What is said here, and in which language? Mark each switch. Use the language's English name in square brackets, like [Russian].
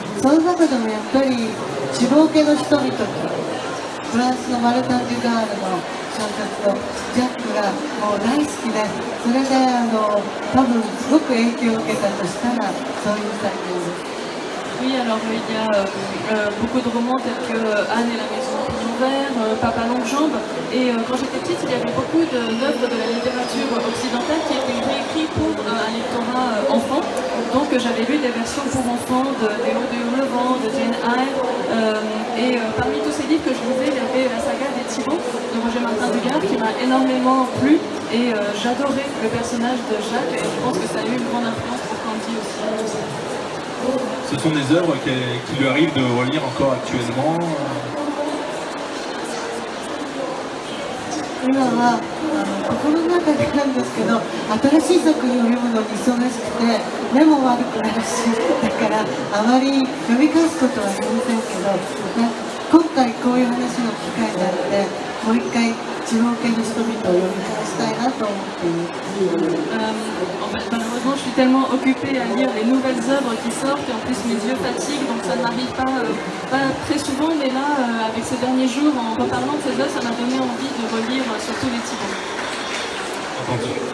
[Japanese] その中でもやっぱり地方家の人々とフランスのマルタン・デュガールの小説のジャックがもう大好きで、それで多分すごく影響を受けたとしたらそういう作品です。 [French] Oui, alors il y a beaucoup de romans tels que Anne et la maison en pignon vert, Papa longue jambe. Et quand j'étais petite, il y avait beaucoup d'œuvres de la littérature occidentale qui étaient réécrites pour un lectorat enfant. Donc j'avais lu des versions pour enfants de Léo de Hurlevent, de Jane Eyre. Et parmi tous ces livres que je lisais, il y avait la saga des Thibauts de Roger Martin Dugard qui m'a énormément plu. Et j'adorais le personnage de Jacques et je pense que ça a eu une grande influence pour Candy aussi. Ce sont des œuvres qui lui arrivent de relire encore actuellement. [Japanese] 今は心の中でなんですけど、新しい作品を読むのに忙しくて目も悪くなるし、だからあまり読み返すことはありませんけど、今回こういう話の機会があってもう一回地方系の人々を読み返したいなと思っています。 [French] En fait, malheureusement, je suis tellement occupée à lire les nouvelles œuvres qui sortent et en plus mes yeux fatiguent, donc ça ne m'arrive pas très souvent, mais là, avec ces derniers jours, en reparlant de ces œuvres, ça m'a donné envie de relire surtout les Thibauts. Entendu.